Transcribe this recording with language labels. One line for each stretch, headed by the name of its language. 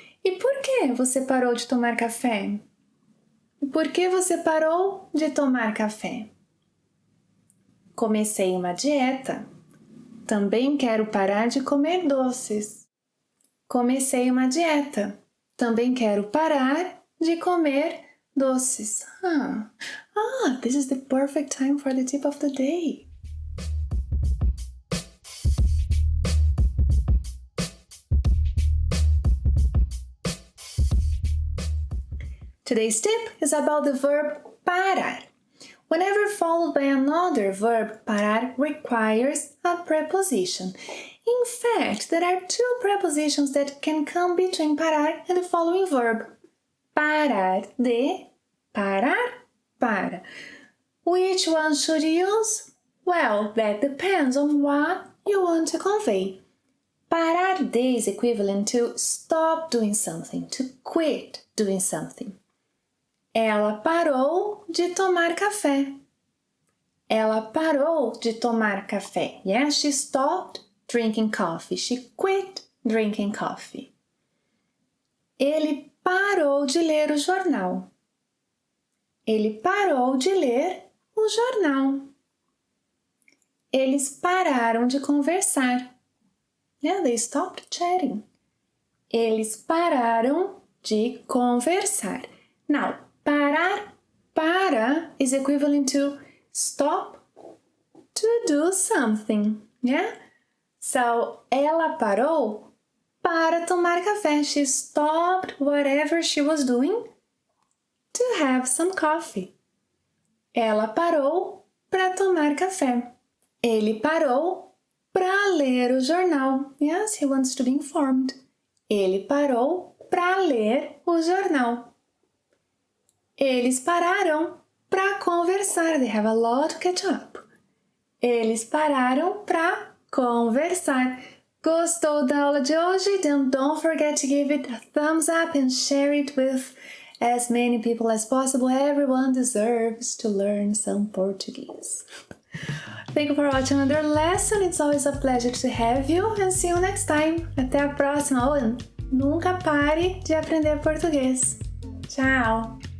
Portuguese: E por que você parou de tomar café? Por que você parou de tomar café? Comecei uma dieta. Também quero parar de comer doces. Comecei uma dieta. Também quero parar de comer doces.
English: This is the perfect time for the tip of the day. Today's tip is about the verb parar. Whenever followed by another verb, parar requires a preposition. In fact, there are 2 prepositions that can come between parar and the following verb.
Portuguese: Parar de, parar, para.
English: Which one should you use? Well, that depends on what you want to convey. Parar de is equivalent to stop doing something, to quit doing something.
Portuguese: Ela parou de tomar café. Ela parou de tomar café.
English: Yes, she stopped drinking coffee. She quit drinking coffee.
Portuguese: Ele parou de ler o jornal. Ele parou de ler o jornal. Eles pararam de conversar.
English: Yeah, they stopped chatting.
Portuguese: Eles pararam de conversar.
English: Now, parar, para is equivalent to stop to do something, yeah? So,
Portuguese: ela parou para tomar café.
English: She stopped whatever she was doing to have some coffee.
Portuguese: Ela parou para tomar café. Ele parou para ler o jornal.
English: Yes, he wants to be informed.
Portuguese: Ele parou para ler o jornal. Eles pararam para conversar.
English: They have a lot to catch up.
Portuguese: Eles pararam para conversar. Gostou da aula de hoje?
English: Then don't forget to give it a thumbs up and share it with as many people as possible. Everyone deserves to learn some Portuguese. Thank you for watching another lesson. It's always a pleasure to have you and see you next time.
Portuguese: Até a próxima. Oh, nunca pare de aprender português. Tchau!